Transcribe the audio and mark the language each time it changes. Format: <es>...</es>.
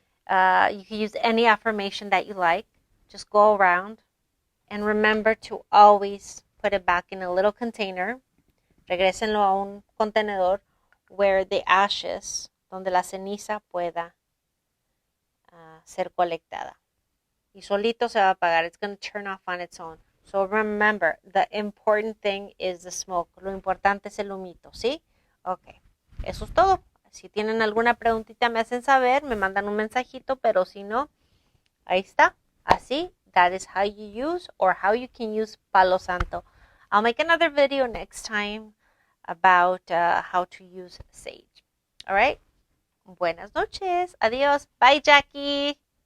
<en>You can use any affirmation that you like. Just go around and remember to always put it back in a little container.</en> <es>Regrésenlo a un contenedor</es> <en>where the ashes,</en> <es>donde la ceniza pueda ser colectada. Y solito se va a apagar.</es> <en>It's going to turn off on its own. So remember, the important thing is the smoke.</en> <es>Lo importante es el humito, ¿sí? Ok, eso es todo. Si tienen alguna preguntita me hacen saber, me mandan un mensajito, pero si no, ahí está.</es> <en>Así, that is how you use or how you can use Palo Santo. I'll make another video next time about how to use sage. All right?</en> <es>Buenas noches. Adiós.</es> <en>Bye, Jackie.</en>